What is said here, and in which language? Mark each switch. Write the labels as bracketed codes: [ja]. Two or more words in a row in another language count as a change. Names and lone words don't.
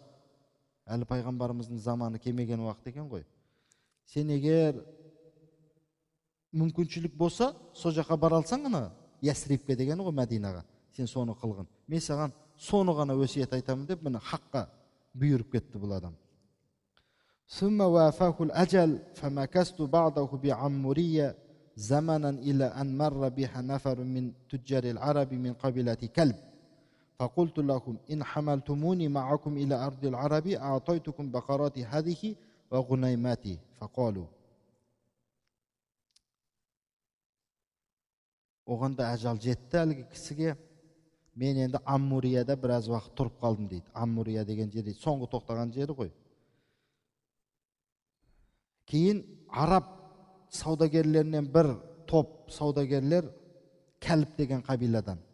[kk] Әлі пайғамбарымыздың заманы келмеген уақыт екен ғой. Сен егер мүмкіншілік болса, сол жаққа бара алсаң ғана, Ясрибке дегені ғой, Мәдинаға, сен соны қылғын. Мен саған соны ғана өсиет айтамын деп, міне хаққа бұйырып кетті бұл адам. [ar] ثم وافاه الأجل فمكثت بعده بعمورية زمنا إلى أن مر بها نفر من تجار العرب من قبيلة كلب فقلت لهم إن حملتموني معكم إلى أرض العرب أعطيتكم بقرات هذه وغنيماتي فقالوا. [kk] Оғанда әжал жетті әлгі кісіге. Мен енді Аммурияда біраз уақыт тұрып қалдым дейді. Аммурия деген жері соңғы тоқтаған жері ғой. Кейін араб саудагерлерінен бір топ саудагерлер Кәліп деген қабиладан.